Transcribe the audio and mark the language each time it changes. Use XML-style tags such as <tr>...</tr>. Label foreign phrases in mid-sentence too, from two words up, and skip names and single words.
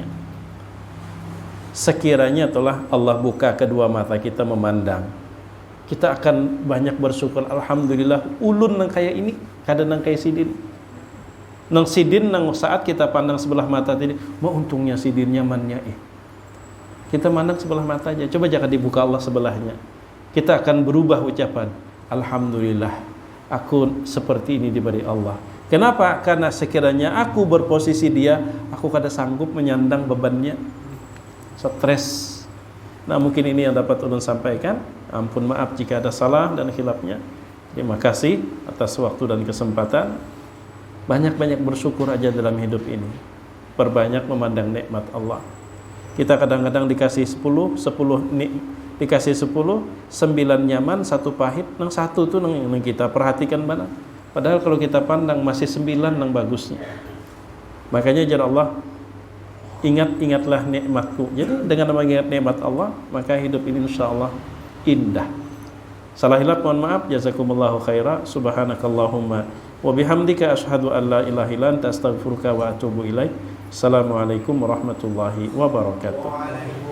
<id>Sekiranya telah Allah buka kedua mata kita memandang, kita akan banyak bersyukur.</id> <bjn>Alhamdulillah ulun nang kayak ini, kada nang kayak sidin. Nang sidin nang saat kita pandang sebelah mata tadi, mau untungnya sidin nyamannya kita mandang sebelah mata aja.</bjn> <id>Coba jangan dibuka Allah sebelahnya. Kita akan berubah ucapan, alhamdulillah aku seperti ini diberi Allah. Kenapa? Karena sekiranya aku berposisi dia, aku kada sanggup menyandang bebannya. Stres. Nah, mungkin ini yang dapat ulun sampaikan. Ampun maaf jika ada salah dan khilafnya. Terima kasih atas waktu dan kesempatan. Banyak-banyak bersyukur aja dalam hidup ini. Perbanyak memandang nikmat Allah.</id> <bjn>Kita kadang-kadang dikasih 10 dikasih 10, 9 nyaman, 1 pahit, nang 1 tuh nang kita perhatikan mana.</bjn> <id>Padahal kalau kita pandang masih 9 nang bagusnya.</id> <bjn>Makanya jar Allah,</bjn> <id>ingatlah nikmatku. Jadi dengan mengingat nikmat Allah, maka hidup ini insyaallah indah. Salah hilaf mohon maaf.</id> <ar>جزاكم الله خيرا. سبحانك اللهم وبحمدك أشهد أن لا إله إلا أنت أستغفرك وأتوب إليك. السلام عليكم ورحمة الله وبركاته.</ar>